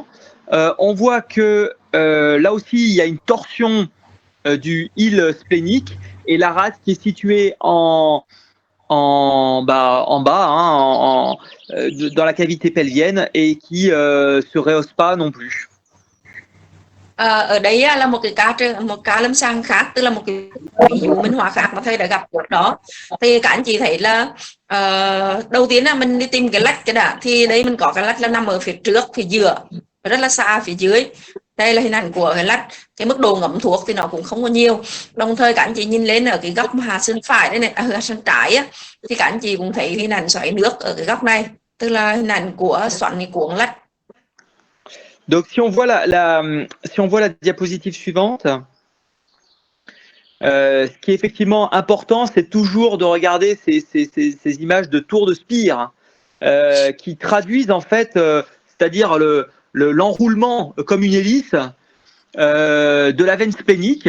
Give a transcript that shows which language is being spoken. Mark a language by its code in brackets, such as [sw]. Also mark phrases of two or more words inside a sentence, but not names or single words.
[fr] On voit que là aussi il y a une torsion du île splénique, et la rate qui est située en bas, hein, dans la cavité pelvienne, et qui se rehausse pas non plus. [vi] Ở đây là một ca lâm sàng khác, tức là một cái ví dụ minh họa khác mà thầy đã gặp trước đó. Thì các anh chị thấy là đầu tiên là mình đi tìm cái lách cái đã, thì đây mình có cái lách là nằm ở phía trước, phía giữa, rất là xa phía dưới. Đây là hình ảnh của cái lách, cái mức độ ngấm thuốc thì nó cũng không có nhiều. Đồng thời các anh chị nhìn lên ở cái góc hạ sườn phải đây này, hạ sườn trái á, thì các anh chị cũng thấy hình ảnh xoáy nước ở cái góc này, tức là hình ảnh của xoắn cái cuộn lách. [fr] Donc si on voit si on voit la diapositive suivante, ce qui est effectivement important, c'est toujours de regarder ces images de tour de spire qui traduisent en fait, c'est-à-dire l'enroulement comme une hélice de la veine splénique.